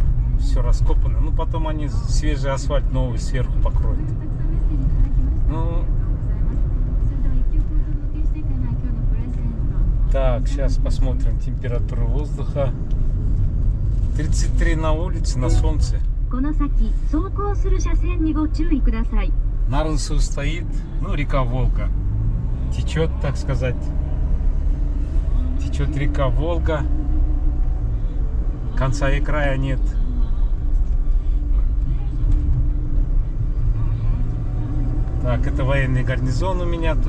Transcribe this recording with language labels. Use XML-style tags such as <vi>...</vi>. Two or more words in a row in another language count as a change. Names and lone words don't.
<ru>Все раскопано. Ну, потом они свежий асфальт новый сверху покроют. Ну, так, сейчас посмотрим температуру воздуха. 33 на улице, на солнце.</ru> <ja>この先走行する車線にご注意ください。</ja> <ru>На Русу стоит, ну, река Волга. Течет, так сказать. Течет река Волга. Конца и края нет. Так, это военный гарнизон у меня тут.</ru>